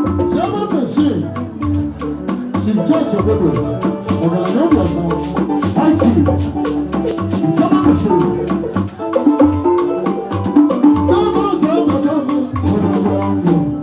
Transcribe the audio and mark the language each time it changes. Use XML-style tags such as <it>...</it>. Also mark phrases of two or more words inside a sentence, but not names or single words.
<en>German machine. Chief George Obodo.</en> <yo>Ọ̀gá ni ó bọ̀ sá.</yo> <en>High Chief. German machine.</en> <yo>Ọmọ ọ̀sán ọ̀gá mi. Ọ̀gá mi.</yo>